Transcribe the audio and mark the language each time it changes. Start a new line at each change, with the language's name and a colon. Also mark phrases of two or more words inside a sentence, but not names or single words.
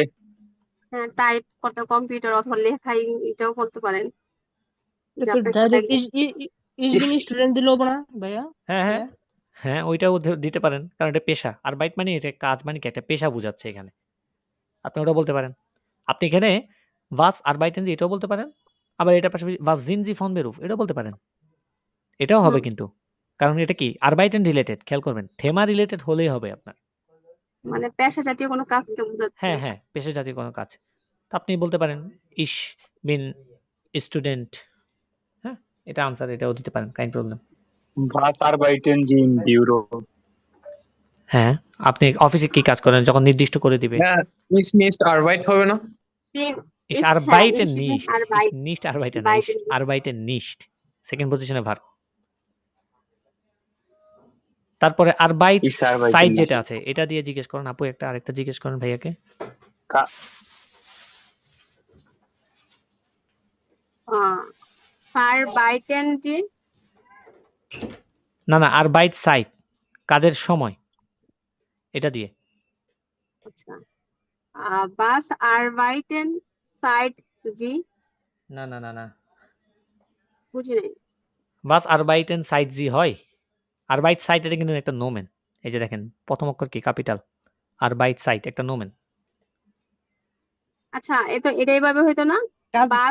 Bangla: হ্যাঁ টাইপ করতে কম্পিউটার অথবা লেখাই এটাও করতে পারেন। যে তো আপনার ডাইরেক্ট সাথে-
German: Ich bin Student
Bangla: দিলো না ভাইয়া? হ্যাঁ, হ্যাঁ। হ্যাঁ, ওইটাও দিতে পারেন। কারণ এটা পেশা। আরবাইট মানে এটা কাজ মানে কি একটা পেশা বোঝাচ্ছে এখানে। আপনি ওটাও বলতে পারেন। আপনি এখানে
German: was arbeiten Sie
Bangla: এটাও বলতে পারেন। আবার এটার পাশাপাশি
German: was sind Sie von Beruf
Bangla: এটাও বলতে পারেন। এটাও হবে কিন্তু। কারণ এটা কি arbeiten রিলেটেড, খেয়াল করবেন। থেমা রিলেটেড হলেই হবে আপনার। মানে পেশা জাতীয় কোনো কাজকে বোঝাচ্ছে। হ্যাঁ, হ্যাঁ, পেশা জাতীয় কোনো কাজ। তো আপনি বলতে পারেন
German: ich bin Student।
Bangla: হ্যাঁ, এটা আনসার, এটাও দিতে পারেন,
German: kein Problem. Was arbeiten Sie im Büro?
Bangla: হ্যাঁ, আপনি অফিসে কি কাজ করেন যখন নির্দিষ্ট করে দিবে। হ্যাঁ,
German: ist nicht Arbeit
Bangla: হবে না?
German: Ich Ist, arbeite ich bin nicht. Arbeit- Ich nicht arbeite nicht. Ich arbeite nicht.
Bangla: সেকেন্ড পজিশনে ভার্ব। তারপরে আরবাইট
German: Ich arbeite সাইড nicht.
Bangla: যেটা আছে এটা দিয়ে জিজ্ঞেস করেন। আপু একটা আরেকটা জিজ্ঞেস করেন ভাইয়াকে। কা-
German: Arbeiten Sie
Bangla: না, না,
German: Arbeitszeit
Bangla: কাজের সময় এটা দিয়ে।
German: আচ্ছা was arbeiten seit Sie
Bangla: না, না, না, না। বুঝি নাই।
German: Was arbeiten seit Sie
Bangla: হয়।
German: Arbeitszeit
Bangla: এটা কিন্তু একটা নোমেন। এই যে দেখেন প্রথম অক্ষর কি ক্যাপিটাল।
German: Arbeitszeit
Bangla: একটা নোমেন। আচ্ছা এটাই ভাবে হইতো না বাস